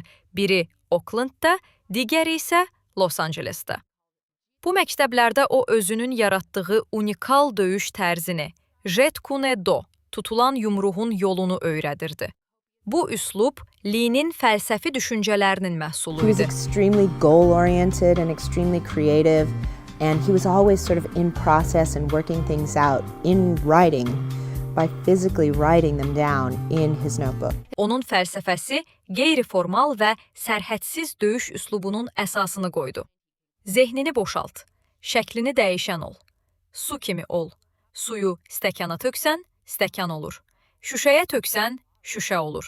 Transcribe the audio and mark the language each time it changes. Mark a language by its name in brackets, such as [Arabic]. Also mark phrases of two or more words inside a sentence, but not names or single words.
[Azerbaijani] Biri Oaklandda, digəri isə Los Angelesdə. Bu məktəblərdə o özünün yaratdığı unikal döyüş tərzini, [English] Jet Kune Do, [Azerbaijani] tutulan yumruğun yolunu öyrədirdi. Bu üslub Lee'nin fəlsəfi düşüncələrinin məhsulu [English] He was [Azerbaijani] idi. [English] extremely goal-oriented and extremely creative, and he was always sort of in process and working things out in writing by physically writing them down in his notebook. [Azerbaijani] Onun fəlsəfəsi qeyri-formal və sərhədsiz döyüş üslubunun əsasını qoydu. Zehnini boşalt, şəklini dəyişən ol. Su kimi ol. Suyu stəkana töksən, stəkan olur. Şüşəyə töksən, şüşə olur.